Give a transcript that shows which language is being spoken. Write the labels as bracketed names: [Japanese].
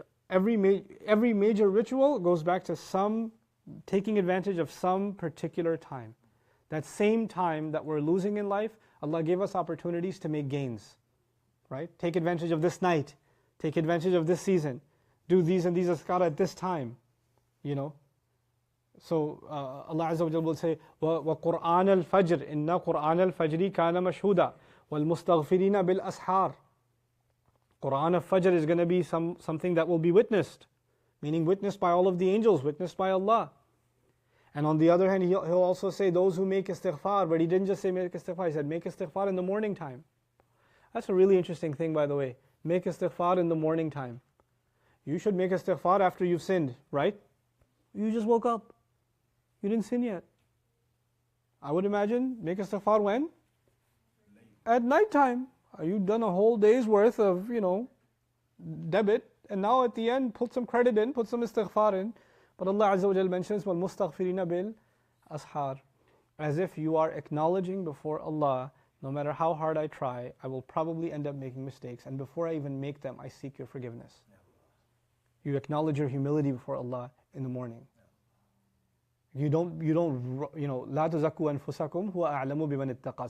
[English] Every major ritual goes back to some taking advantage of some particular time. That same time that we're losing in life, Allah gave us opportunities to make gains. Right? Take advantage of this night. Take advantage of this season. Do these and these azkar at this time. So Allah Azza wa Jalla will say, [Arabic] وَقُرْآنَ الْفَجْرِ إِنَّا قُرْآنَ الْفَجْرِ كَانَ مَشْهُودًا وَالْمُسْتَغْفِرِينَ بِالْأَسْحَارِ. [English] Quran of Fajr is going to be something that will be witnessed, meaning witnessed by all of the angels, witnessed by Allah. And on the other hand, he'll also say those who make istighfar, but he didn't just say make istighfar, he said make istighfar in the morning time. That's a really interesting thing, by the way. Make istighfar in the morning time. You should make istighfar after you've sinned, right? You just woke up. You didn't sin yet. I would imagine, make istighfar when? At night time. You've done a whole day's worth of, debit, and now at the end, put some credit in, put some istighfar in. But Allah Azza wa Jal mentions, [Arabic] وَالْمُسْتَغْفِرِينَ بِالْأَسْحَارِ. [English] As if you are acknowledging before Allah, no matter how hard I try, I will probably end up making mistakes. And before I even make them, I seek your forgiveness. You acknowledge your humility before Allah in the morning. You don't, [Arabic] لَا تُزَكُّوا أَنفُسَكُمْ هُوَ أَعْلَمُ بِمَنِ اتَّقَى.